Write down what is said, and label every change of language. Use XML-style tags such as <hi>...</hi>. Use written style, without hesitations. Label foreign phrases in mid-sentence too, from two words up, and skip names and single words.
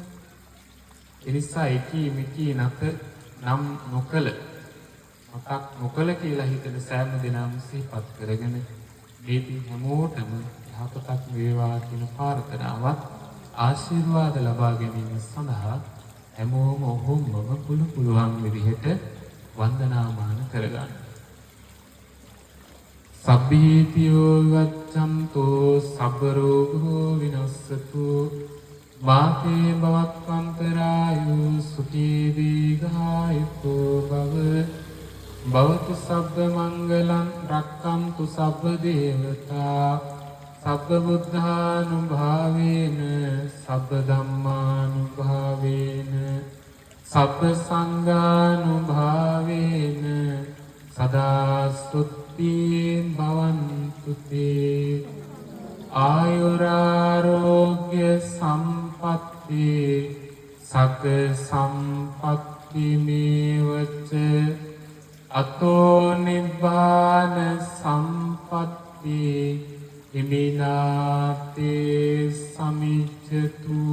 <si>එනිසා එකී මිකී නැත නම් නොකල මතක් නොකල කියලා හිතන සෑම දිනම සිහිපත් කරගෙන මේ හැමෝටම යහපතක් වේවා කියන ප්‍රාර්ථනාවත් ආශිර්වාද ලබා ගැනීම සඳහා හැමෝම ඔහොමම පුළුවන් විදිහට වන්දනාමාන කරගන්න.</si> <pi>සබ්බීතියෝ වච්ඡන්තෝ සබ්බ රෝගෝ විනස්සතු මාතේ භවත්වන්තරායු සුඛී දීඝායුකෝ භව භවතු සබ්බ මංගලං රක්ඛන්තු සබ්බ දේවතා සබ්බ බුද්ධානුභාවේන සබ්බ ධම්මානුභාවේන සබ්බ සංඝානුභාවේන සදා ස්තුති භවන්තු තේ ආයුරාරෝග්‍ය සම්පත්ති සග්ග සම්පත්ති මේවච අතෝ නිබ්බාන සම්පත්ති හිමිනාතේ සමිච්ඡතු.</pi>